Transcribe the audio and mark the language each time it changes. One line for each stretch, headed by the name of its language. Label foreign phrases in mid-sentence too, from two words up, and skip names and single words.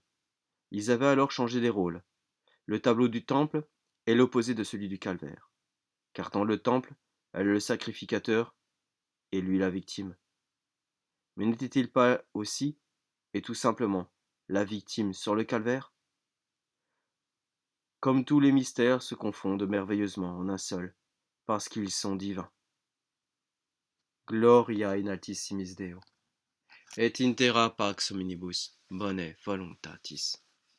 French: Ils avaient alors changé les rôles. Le tableau du temple est l'opposé de celui du calvaire, car dans le temple, elle est le sacrificateur et lui la victime. Mais n'était-il pas aussi, et tout simplement, la victime sur le calvaire? Comme tous les mystères se confondent merveilleusement en un seul, parce qu'ils sont divins.
Latin: Gloria in altissimis Deo. Et in terra pax omnibus bone voluntatis.